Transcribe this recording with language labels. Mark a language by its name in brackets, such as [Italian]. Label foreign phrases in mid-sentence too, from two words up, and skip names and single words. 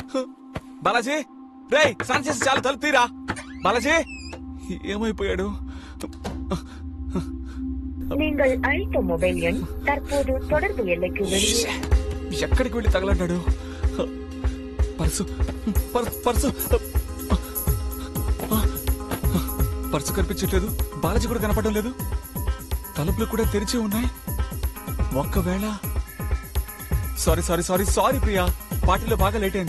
[Telugu] బాలాజీ రే, స్నానం చేసి చాలా తలుపు తీరా. బాలాజీ ఏమైపోయాడు? [Tamil] நீங்கள் அழைத்த மொபைல் எண் தற்போது தொடர்பு எல்லைக்கு வெளியே. [Telugu] ఎక్కడికి వెళ్ళి తగలడ్డాడు? పర్సు పర్సు పర్సు కనిపించట్లేదు. బాలాజీ కూడా కనపడడం లేదు. తలుపులు కూడా తెరిచి ఉన్నాయి. ఒక్కవేళ [English] sorry sorry sorry sorry [Telugu] ప్రియా, పార్టీలో బాగా లేట్ అయింది.